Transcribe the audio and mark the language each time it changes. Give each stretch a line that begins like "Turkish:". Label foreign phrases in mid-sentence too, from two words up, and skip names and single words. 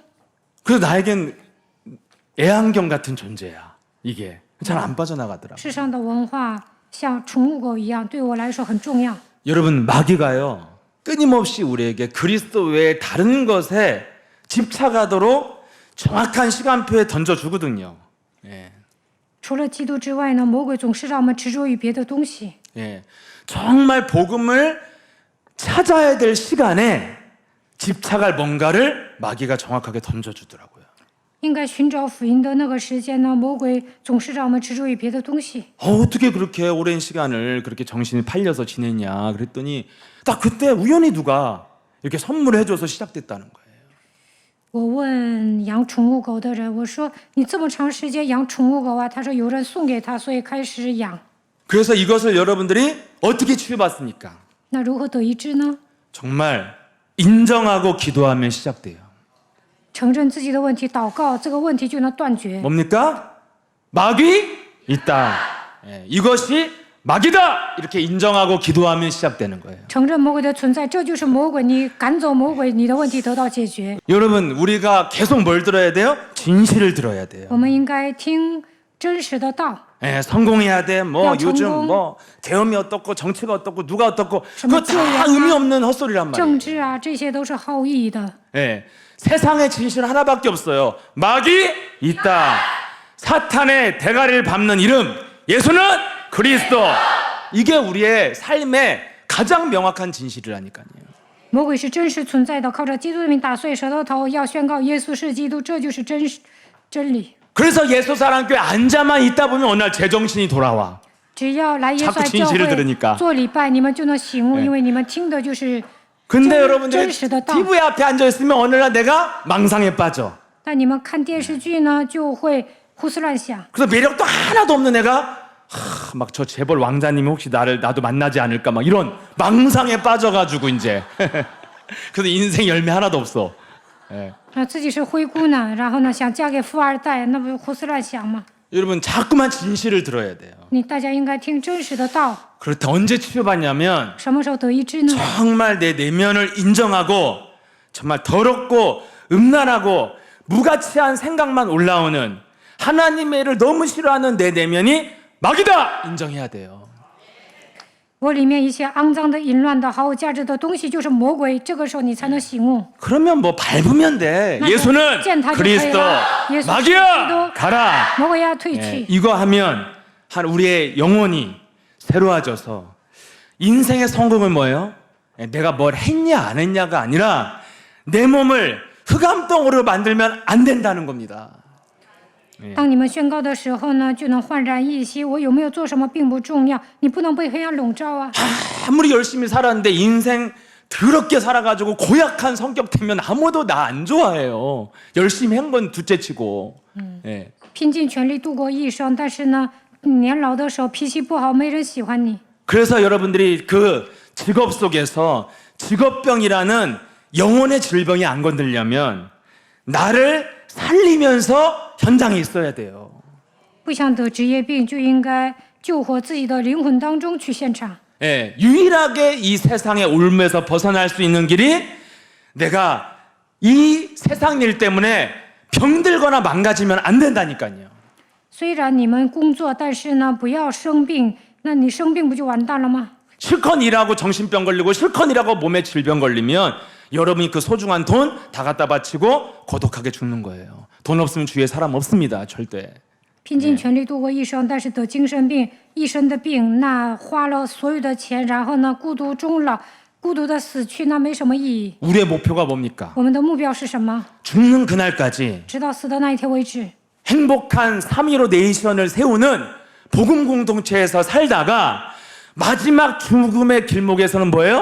Korean: 그래서 나에겐 애완견 같은 존재야. 이게 잘 안 빠져나가더라고.
Chinese: 世上的文化像宠物狗一样，对我来说很重要。
Korean: 여러분 마귀가요 끊임없이 우리에게 그리스도 외에 다른 것에 집착하도록 정확한 시간표에 던져주거든요. 예.
Chinese: 除了基督之外呢，魔鬼总是让我们执着于别的东西。
Korean: 예. 정말 복음을 찾아야 될 시간에 집착할 뭔가를 마귀가 정확하게 던져주더라고요.
Chinese: 应该寻找福音的那个时间呢，魔鬼总是让我们执着于别的东西。
Korean: 어떻게 그렇게 오랜 시간을 그렇게 정신이 팔려서 지냈냐 그랬더니 딱 그때 우연히 누가 이렇게 선물을 해줘서 시작됐다는 거예요.
Chinese: 我问养宠物狗的人，我说你这么长时间养宠物狗啊？他说有人送给他，所以开始养。
Korean: 그래서 이것을 여러분들이 어떻게 치유받습니까?
Chinese: 那如何得医治呢？
Korean: 정말 인정하고 기도하면 시작돼요.
Chinese: 承认自己的问题，祷告，这个问题就能断绝。
Korean: 뭡니까? 마귀 있다. 예, 이것이 마귀다. 이렇게 인정하고 기도하면 시작되는 거예요.
Chinese: 承认魔鬼的存在，这就是魔鬼。你赶走魔鬼，你的问题得到解决。
Korean: 여러분 우리가 계속 뭘 들어야 돼요? 진실을 들어야 돼요.
Chinese: 我们应该听真实的道。
Korean: 예, 성공해야 돼. 뭐 야, 요즘 성공. 뭐 대음이 어떻고 정치가 어떻고 누가 어떻고 그거 뭐 다 교양, 의미 없는 헛소리란 말이에요.
Chinese: 政治啊，这些都是毫无意义的。
Korean: 예, 세상의 진실 하나밖에 없어요. 마귀 있다. 사탄의 대가리를 밟는 이름 예수는 그리스도. 이게 우리의 삶의 가장 명확한 진실이라니까요.
Chinese: 魔鬼是真实存在的，靠着基督的名打碎舌头头，要宣告耶稣是基督，这就是真理。
Korean: 그래서 예수사랑교회 앉아만 있다 보면 어느 날 제정신이 돌아와.
Chinese: 只要来耶稣
Korean: 자꾸
Chinese: 爱教
Korean: 진실을
Chinese: 会
Korean: 들으니까
Chinese: 做礼拜，你们就能醒悟，
Korean: 네
Chinese: 因为你们听的就是
Korean: 근데
Chinese: 真
Korean: 여러분들이
Chinese: 实的道。
Korean: TV 앞에 앉아 있으면 어느 날 내가 망상에 빠져.
Chinese: 但你们看电视剧呢，就会胡思乱想。
Korean: 그래서 매력도 하나도 없는 내가 막 저 재벌 왕자님이 혹시 나도 만나지 않을까 막 이런 망상에 빠져가지고 이제 그래서 인생 열매 하나도 없어. 예.
Chinese: 自己是灰姑娘，然后呢想嫁给富二代，那不胡思乱想吗？
Korean: 여러분 자꾸만 진실을 들어야 돼요.
Chinese: 大家应该听真实的道。
Korean: 그럴 때 언제 치유받냐면
Chinese: 什么时候得医治呢？
Korean: 정말 내 내면을 인정하고 정말 더럽고 음란하고 무가치한 생각만 올라오는 하나님의 일을 너무 싫어하는 내 내면이 마귀다 인정해야 돼요.
Chinese: 我里面一些肮脏的、淫乱的、毫无价值的东西就是魔鬼，这个时候你才能醒悟。
Korean: 그러면 뭐 밟으면 돼. 맞아. 예수는
Chinese: 践踏就
Korean: 그리스도.
Chinese: 可以了.
Korean: 예수 마귀야 그리스도. 가라.
Chinese: 魔鬼要退
Korean: 예,
Chinese: 去。
Korean: 이거 하면 한 우리의 영혼이 새로워져서 인생의 성공은 뭐예요? 예, 내가 뭘 했냐 안 했냐가 아니라 내 몸을 흑암덩어리로 만들면 안 된다는 겁니다.
Chinese: 当你们宣告的时候呢，就能焕然一新。我有没有做什么并不重要，你不能被黑暗笼罩啊！
Korean: 아무리 열심히 살았는데 인생 더럽게 살아가지고 고약한 성격 되면 아무도 나 안 좋아해요. 열심히 한 건 둘째치고. 예.
Chinese: 拼尽全力度过一生，但是呢，年老的时候脾气不好，没人喜欢你。
Korean: 그래서 여러분들이 그 직업 속에서 직업병이라는 영혼의 질병이 안 건들려면 나를 살리면서 현장에 있어야 돼요.
Chinese: 不想得职业病，就应该救活自己的灵魂当中去现场。
Korean: 예, 유일하게 이 세상의 올무에서 벗어날 수 있는 길이 내가 이 세상 일 때문에 병들거나 망가지면 안 된다니까요.
Chinese: 虽然你们工作，但是呢，不要生病。那你生病不就完蛋了吗？
Korean: 실컷 일하고 정신병 걸리고 실컷 일하고 몸에 질병 걸리면 여러분이 그 소중한 돈 다 갖다 바치고 고독하게 죽는 거예요. 돈 없으면 주위에 사람 없습니다. 절대.
Chinese: 拼尽全力度过一生，但是得精神病，一身的病，那花了所有的钱，然后呢，孤独终老，孤独的死去，那没什么意义。
Korean: 우리의 목표가 뭡니까?
Chinese: 我们的目标是什么？
Korean: 죽는 그날까지
Chinese: 直到死的那一天为止，
Korean: 행복한 3.15 네이션을 세우는 복음 공동체에서 살다가 마지막 죽음의 길목에서는 뭐예요?